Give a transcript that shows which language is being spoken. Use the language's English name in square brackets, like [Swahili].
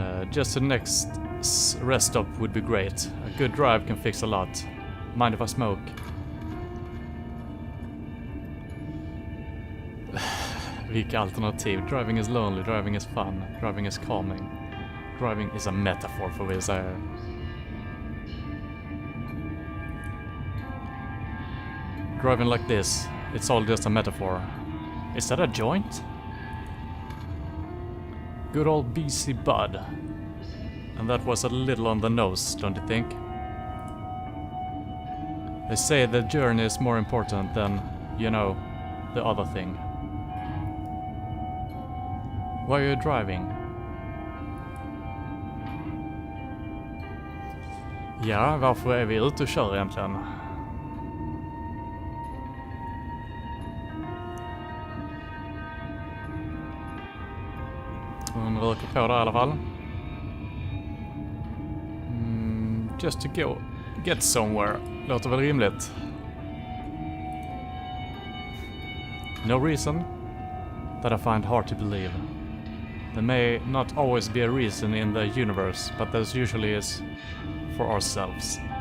[English] Just the next rest stop would be great. A good drive can fix a lot. Mind if I smoke? [Swedish] Vilka alternativ? [English] Driving is lonely, driving is fun, driving is calming. Driving is a metaphor [Swedish] för vad jag säger. [English] Driving like this, it's all just a metaphor. Is that a joint? Good old BC Bud. And that was a little on the nose, don't you think? They say the journey is more important than, you know, the other thing. Why are you driving? [Swedish] Ja, varför är vi ute och kör egentligen? Hon röker på där i alla fall. [English] Just to go get somewhere. [Swedish] Låter väl rimligt. [English] No reason that I find hard to believe. There may not always be a reason in the universe, but there usually is for ourselves.